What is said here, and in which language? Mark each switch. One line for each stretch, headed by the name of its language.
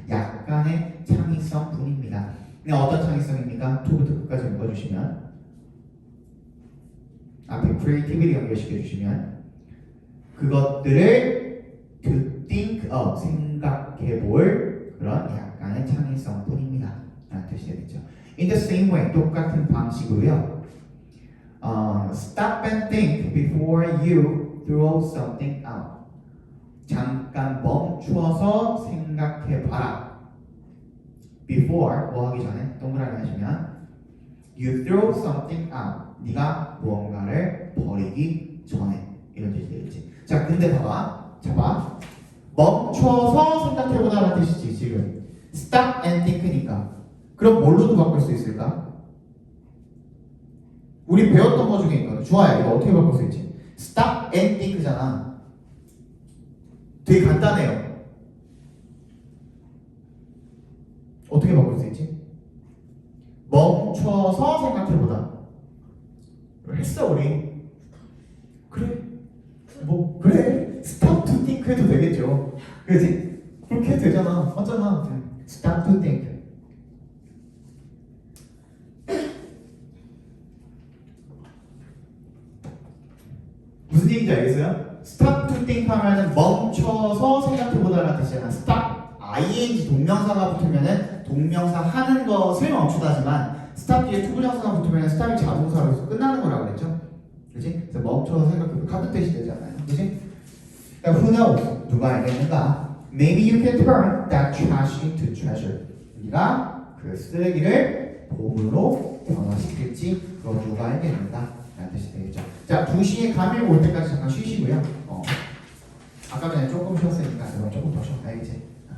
Korean: 약간의 창의성뿐입니다. 근데 어떤 창의성입니까? 토부터 끝까지 묶어주시면 앞에 creativity 연결시켜 주시면 그것들을
English: to think of,
Korean: 생각해 볼 그런 약간의 창의성뿐입니다. 라는 뜻이 되겠죠.
English: In the same way,
Korean: 똑같은 방식으로요.
English: Stop and think before you throw something out.
Korean: 잠깐 멈추어서 생각해 봐라. Before, 뭐 하기 전에 동그라미 하시면
English: you throw something out.
Korean: 네가 무언가를 버리기 전에 이런 뜻이 되겠지. 자, 근데 봐봐. 잡아. 멈춰서 생각해보자는 뜻이지 지금.
English: Stop and think니까.
Korean: 그럼 뭘로도 바꿀 수 있을까? 우리 배웠던 거 중에 있거든. 주아야, 이거 어떻게 바꿀 수 있지? Stop and think잖아. 되게 간단해요. 어떻게 바꿀 수 있지? 멈춰서 생각해보자. 했어 우리. 그래. 뭐 그래.
English: Stop to think 해도 되겠죠.
Korean: 그렇지? 그렇게 해도 되잖아. 맞잖아.
English: Stop to think.
Korean: 무슨 얘기인지 알겠어요?
English: Stop to think
Korean: 하면은 멈춰서 생각해보다라는 뜻이잖아. Stop, ing 동명사가 붙으면은 동명사 하는 것을 멈추다지만 stop 뒤에 투부정사가 붙으면 stop이 자동사로서 끝나는 거라고 그랬죠? 그렇지? 그래서 멈춰서 생각해보면 같은 뜻이 되잖아요. 그렇지? 그러니까
English: who knows?
Korean: 누가 알겠는가?
English: Maybe you can turn that trash into treasure.
Korean: 네가 그 쓰레기를 보물로 변화시킬지 그거 누가 알겠는가? 라는 뜻이 되겠죠. 자, 2시에 감이 올 때까지 잠깐 쉬시고요. 아까 전에 조금 쉬었으니까 이건 조금 더 쉬어. 알겠지?